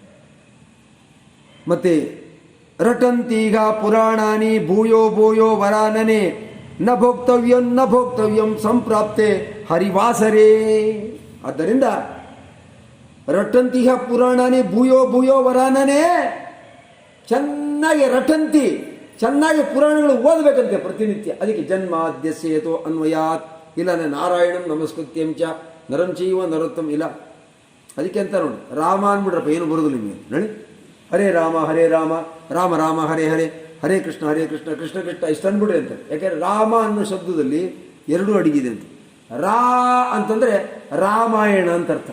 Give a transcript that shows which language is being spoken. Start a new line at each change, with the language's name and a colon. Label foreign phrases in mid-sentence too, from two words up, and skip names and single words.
Sanskrit: ಮತ್ತೆ ರಟಂತೀಗ ಪುರಾಣಾನಿ ಭೂಯೋ ಭೂಯೋ ವರಾನನೆ ನ ಭೋಕ್ತವ್ಯಂ ಸಂಪ್ರಾಪ್ತೆ ಹರಿವಾಸರೇ.
Kannada: ಆದ್ದರಿಂದ
Sanskrit: ರಟಂತಿಹ ಪುರಾಣಾನಿ ಭೂಯೋ ಭೂಯೋ ವರಾನನೆ,
Kannada: ಚೆನ್ನಾಗಿ ರಟಂತಿ, ಚೆನ್ನಾಗಿ ಪುರಾಣಗಳು ಓದಬೇಕಂತೆ ಪ್ರತಿನಿತ್ಯ. ಅದಕ್ಕೆ
Sanskrit: ಜನ್ಮಾದ್ಯಸ್ಯೇತೋ ಅನ್ವಯಾತ್,
Kannada: ಇಲ್ಲ
Sanskrit: ನಾರಾಯಣಂ ನಮಸ್ಕೃತ್ಯಂ ಚ ನರಂ ಚೈವ ನರೋತ್ತಮ,
Kannada: ಇಲ್ಲ ಅದಕ್ಕೆ ಅಂತ ನೋಡಿ ರಾಮ ಅಂದ್ಬಿಡ್ರಪ್ಪ, ಏನು ಬರೋದು ನಿಮಗೆ ನೋಡಿ. ಹರೇ ರಾಮ ರಾಮ ರಾಮ ಹರೇ ಹರೇ, ಹರೇ ಕೃಷ್ಣ ಕೃಷ್ಣ ಕೃಷ್ಣ ಇಷ್ಟು ಅಂದ್ಬಿಡ್ರಿ ಅಂತ. ಯಾಕೆಂದ್ರೆ ರಾಮ ಅನ್ನೋ ಶಬ್ದದಲ್ಲಿ ಎರಡೂ ಅಡಗಿದೆ ಅಂತ. ರಾ ಅಂತಂದ್ರೆ ರಾಮಾಯಣ ಅಂತ ಅರ್ಥ.